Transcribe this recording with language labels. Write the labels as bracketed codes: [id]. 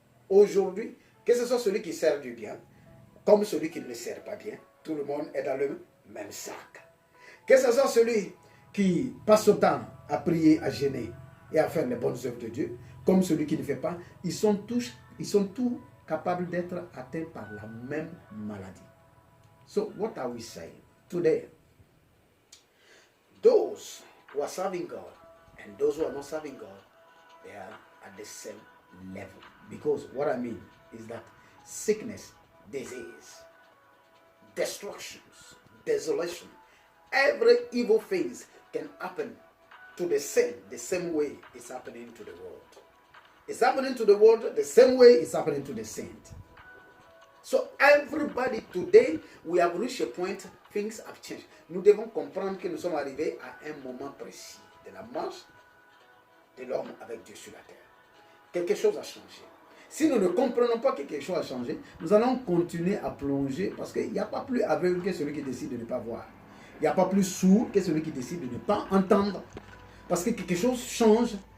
[fr] Aujourd'hui, que ce soit celui qui sert Dieu bien, comme celui qui ne le sert pas bien, tout le monde est dans le même sac. Que ce soit celui qui passe son temps à prier, à jeûner et à faire les bonnes œuvres de Dieu, comme celui qui ne fait pas, ils sont tous capables d'être atteints par la même maladie. [en] So, what are we saying today? Those who are serving God and those who are not serving God, they are at the same level. Because what I mean is that sickness, disease, destructions, desolation, every evil thing can happen to the same way it's happening to the world. It's happening to the world the same way it's happening to the saint. So everybody today, we have reached a point, things have changed. [fr] Nous devons comprendre que nous sommes arrivés à un moment précis de la marche de l'homme avec Dieu sur la terre. Quelque chose a changé. Si nous ne comprenons pas que quelque chose a changé, nous allons continuer à plonger parce qu'il n'y a pas plus aveugle que celui qui décide de ne pas voir. Il n'y a pas plus sourd que celui qui décide de ne pas entendre. Parce que quelque chose change